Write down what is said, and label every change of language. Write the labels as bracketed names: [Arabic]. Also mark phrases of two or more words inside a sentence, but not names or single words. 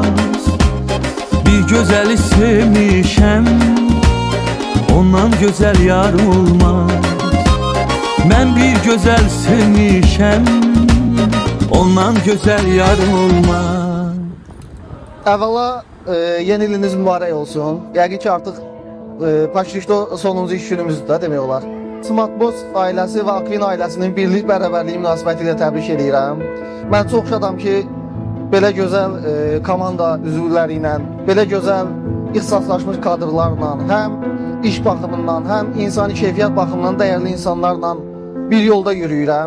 [Turkish] Bir gözeli sevmişem, ondan güzel yar olmaz. Ben bir güzel sevmişem, ondan güzel yar olmaz. [Azerbaijani] Əvvəla yeni iliniz mübarək olsun. Yəqin ki artıq Paşişdo sonuncu iş günümüzdür demək olar. Smartbox ailəsi və Akvin ailəsinin birlik bərabərliyi münasibəti ilə təbrik edirəm. Mən çox şadam ki, belə gözəl komanda üzvləri ilə, belə gözəl ixtisaslaşmış kadrlarla, həm iş baxımından, həm insani keyfiyyət baxımından dəyərli insanlarla bir yolda yürüyürəm.